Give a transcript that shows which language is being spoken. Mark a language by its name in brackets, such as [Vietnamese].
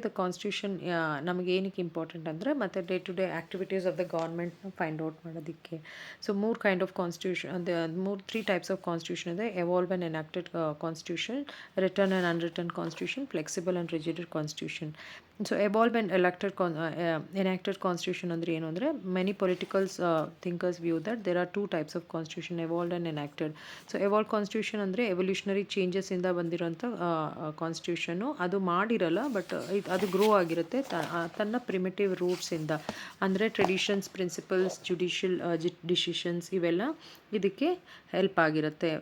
[Kannada] The constitution ನಮಗೆ ಏನಕ್ಕೆ important ಅಂದರೆ ಮತ್ತು [English] day to day activities of the [Kannada] ಗೌರ್ಮೆಂಟ್ನ find out ಮಾಡೋದಕ್ಕೆ. [English] So 3 kind of constitution, 3 types of constitution ಇದೆ: evolve and enacted constitution, written and unwritten constitution, flexible and rigid constitution. So evolve and enacted constitution [Kannada] ಅಂದರೆ ಏನು ಅಂದರೆ [English] many political thinkers view that there are two types of constitution, evolved and enacted. [Kannada] So evolved constitution ಅಂದರೆ evolutionary changes ಇಂದ ಬಂದಿರೋಂಥ constitution. ಅದು ಮಾಡಿರಲ್ಲ, but ಅದು grow ಆಗಿರುತ್ತೆ ತನ್ನ ಪ್ರಿಮಿಟಿವ್ ರೂಟ್ಸ್ ಇಂದ. ಅಂದರೆ ಟ್ರೆಡಿಷನ್ಸ್, ಪ್ರಿನ್ಸಿಪಲ್ಸ್, ಜುಡಿಷಿಯಲ್ ಡಿಸಿಷನ್ಸ್ ಇವೆಲ್ಲ ಇದಕ್ಕೆ ಹೆಲ್ಪ್ ಆಗಿರುತ್ತೆ.